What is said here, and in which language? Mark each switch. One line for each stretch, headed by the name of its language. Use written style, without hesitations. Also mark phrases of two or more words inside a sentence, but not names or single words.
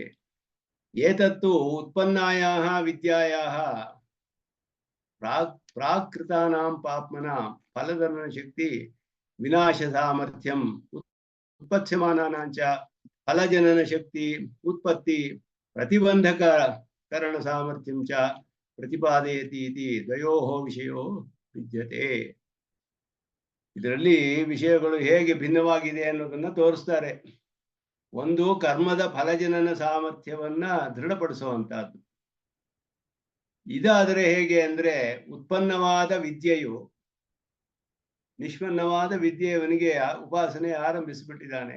Sanskrit: ಏತತ್ತು ಉತ್ಪನ್ನಾಯಾಹ ವಿದ್ಯಾಯಾಹ ಪ್ರಾಕೃತಾನಾಂ ಪಾಪ್ಮನಾಂ ಫಲಜನನ ಶಕ್ತಿ ವಿನಾಶ ಸಾಮರ್ಥ್ಯಂ ಉತ್ಪತ್ಸ್ಯಮಾನಾನಾಂಚ ಫಲಜನನ ಶಕ್ತಿ ಉತ್ಪತ್ತಿ ಪ್ರತಿಬಂಧಕ ಕರಣ ಸಾಮರ್ಥ್ಯಂ ಚ ಪ್ರತಿಪಾದಯತಿ ಇತಿ ದ್ವಯೋಃ ವಿಷಯೋ ವಿದ್ಯತೆ.
Kannada: ಇದರಲ್ಲಿ ವಿಷಯಗಳು ಹೇಗೆ ಭಿನ್ನವಾಗಿದೆ ಅನ್ನೋದನ್ನ ತೋರಿಸ್ತಾರೆ. ಒಂದು ಕರ್ಮದ ಫಲಜನನ ಸಾಮರ್ಥ್ಯವನ್ನ ದೃಢಪಡಿಸುವಂತಹದ್ದು. ಇದಾದರೆ ಹೇಗೆ ಅಂದ್ರೆ, ಉತ್ಪನ್ನವಾದ ವಿದ್ಯೆಯು ನಿಷ್ಪನ್ನವಾದ ವಿದ್ಯೆಯವನಿಗೆ ಉಪಾಸನೆ ಆರಂಭಿಸಿಬಿಟ್ಟಿದ್ದಾನೆ.